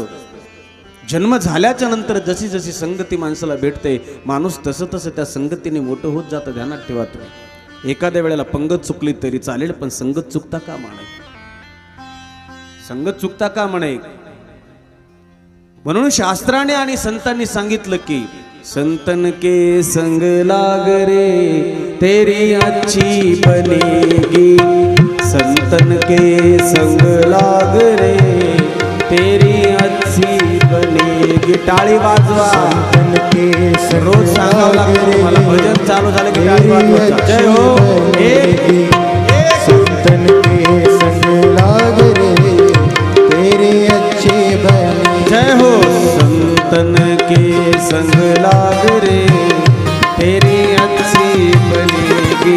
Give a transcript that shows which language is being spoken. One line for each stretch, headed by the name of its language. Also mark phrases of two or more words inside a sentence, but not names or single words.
Marathi: जन्म झाल्याच्या नंतर जशी जशी संगती माणसाला भेटते, माणूस तसं तसं त्या संगतीने मोठं होत जातं. ध्यानात ठेवा तुम्ही. एखाद्या वेळेला पंगत चुकली तरी चालेल, पण संगत चुकता का म्हणे, संगत चुकता का म्हणे. म्हणून शास्त्राने आणि संतांनी सांगितलं की
Hindi: संतन के संग लाग रे तेरी अच्छी बनेगी. संतन के संग लाग रे तेरी अच्छी बनेगी.
Marathi: टाळी वाजवा.
Hindi: संतन के
Marathi: रोज सांगावं लागतं मला, भजन चालू झालं की टाळी वाजवा. जय हो.
Hindi: संतन के संग लाग रे तेरी अच्छी बनेगी.
Marathi: जय हो.
Hindi: संतन के संग लाग रे तेरी अच्छी बनेगी.